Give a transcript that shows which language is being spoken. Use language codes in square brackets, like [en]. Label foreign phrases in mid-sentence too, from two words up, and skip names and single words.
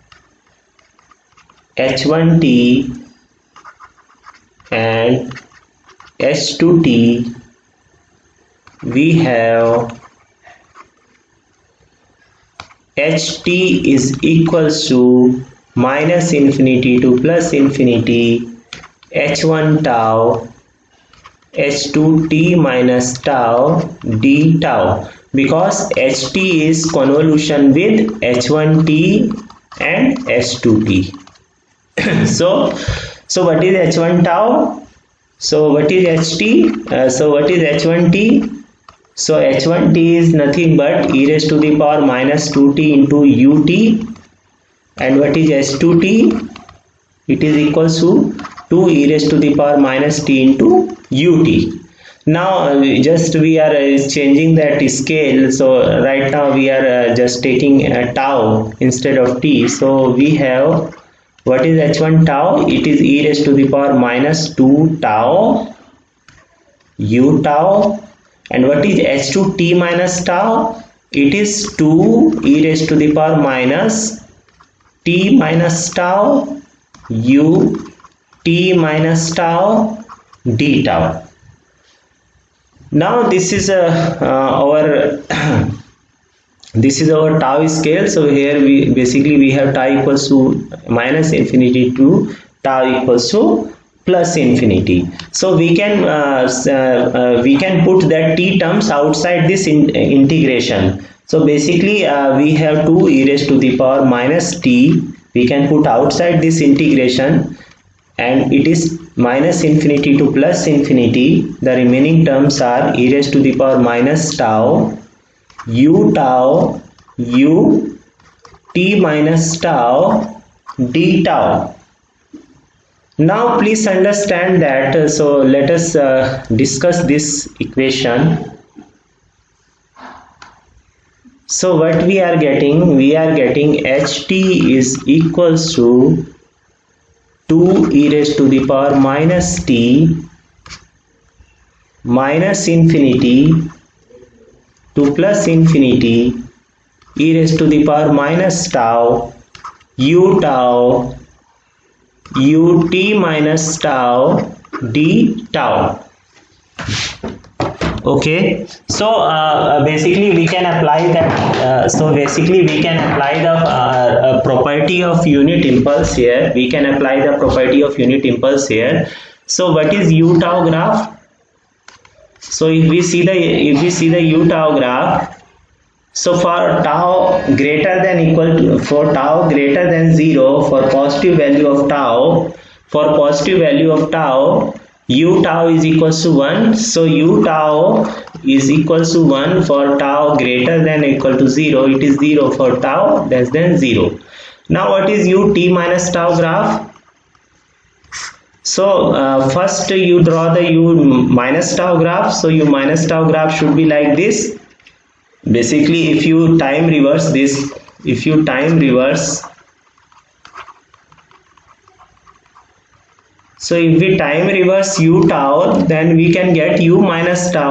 [en] h1t and h2t, we have ht is equals to minus infinity to plus infinity h1 tau h2t minus tau d tau, because ht is convolution with h1t and h2t. So what is h1 tau? So what is ht? So what is h1t? So h1t is nothing but e raised to the power minus 2t into ut, and what is h2t? It is equals to 2 e raised to the power minus t into ut. Now just we are changing that scale. So right now we are just taking tau instead of t. So we have, what is h1 tau? It is e raised to the power minus 2 tau u tau. And what is h2 t minus tau? It is 2 e raised to the power minus t minus tau u t minus tau d tau. Now this is our this is our tau scale. So here we basically have tau equals to minus infinity to tau equals to plus infinity. So we can put that t terms outside this integration. So basically we have 2 e raised to the power minus t, we can put outside this integration, and it is minus infinity to plus infinity. The remaining terms are e raised to the power minus tau u tau u t minus tau d tau. Now please understand that, so let us discuss this equation. So what we are getting? We are getting ht is equals to 2 e raised to the power minus t minus infinity 2 plus infinity e raised to the power minus tau u tau ut minus tau d tau. Okay, so basically we can apply that the property of unit impulse here. We can apply the property of unit impulse here. So what is u tau graph? So if we see the u tau graph, so for tau greater than 0 for positive value of tau, u tau is equals to 1. So u tau is equals to 1 for tau greater than or equal to 0. It is 0 for tau less than 0. Now what is ut minus tau graph? So first you draw the u minus tau graph. So u minus tau graph should be like this. Basically if you time reverse this, so if we time reverse u tau, then we can get u minus tau.